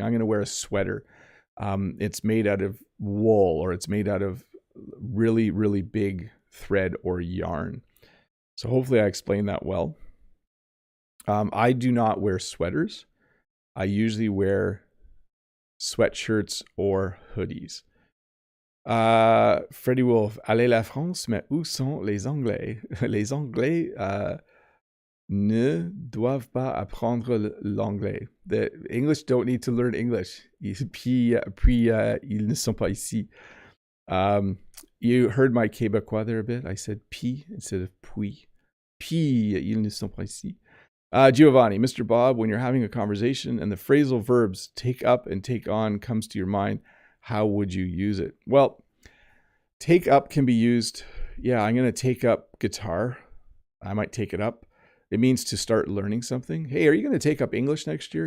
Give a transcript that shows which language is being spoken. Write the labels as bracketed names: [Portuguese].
[English] I'm going to wear a sweater. It's made out of wool, or it's made out of really, really big thread or yarn. So hopefully I explained that well. I do not wear sweaters. I usually wear sweatshirts or hoodies. [French] Freddie Wolf, allez la France, mais où sont les Anglais? Les Anglais ne doivent pas apprendre l'anglais. [English] The English don't need to learn English. [French] Puis ils ne sont pas ici. [English] You heard my Québécois there a bit. I said puis instead of puis. [French] Puis ils ne sont pas ici. Giovanni, Mr. [English] Bob, when you're having a conversation and the phrasal verbs take up and take on comes to your mind, how would you use it? Well, take up can be used. Yeah, I'm going to take up guitar. I might take it up. It means to start learning something. Hey, are you going to take up English next year?